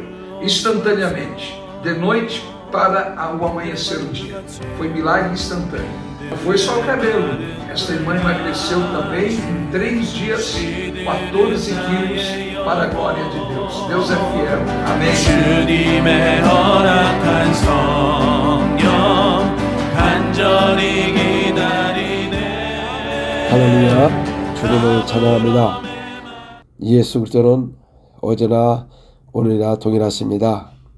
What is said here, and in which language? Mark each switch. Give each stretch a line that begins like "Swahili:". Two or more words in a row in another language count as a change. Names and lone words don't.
Portuguese: Instantaneamente, de noite para o amanhecer do dia. Foi milagre instantâneo. Não foi só o cabelo. Esta irmã emagreceu também em 3 dias, 14 quilos, para a glória de Deus. Deus é fiel. Amém.
Korean: 주님의 허락한 성령 간절히 기다리네. 할렐루야. 주님을 찬양합니다. 예수 그리스도는 어제나 오늘이나 동일하십니다.